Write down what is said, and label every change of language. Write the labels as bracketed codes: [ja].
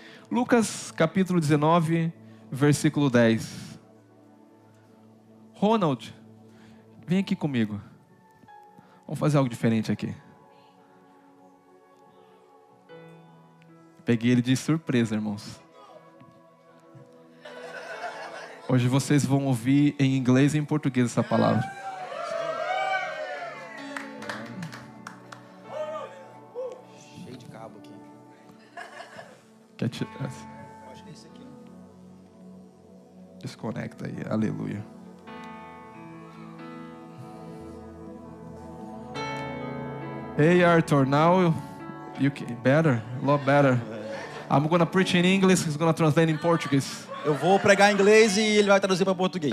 [pt] Lucas capítulo 19, versículo 10. Ronald, vem aqui comigo. Vamos fazer algo diferente aqui. Peguei ele de surpresa, irmãos. Hoje vocês vão ouvir em inglês e em português essa palavra. Cheio de cabo aqui. Quer tirar? Acho que é esse aqui. Desconecta aí, aleluia. [en] Hey Arthur, now you can better, a lot better. I'm gonna preach in English, he's gonna translate in Portuguese. [pt] Eu vou pregar em inglês e ele vai traduzir para português.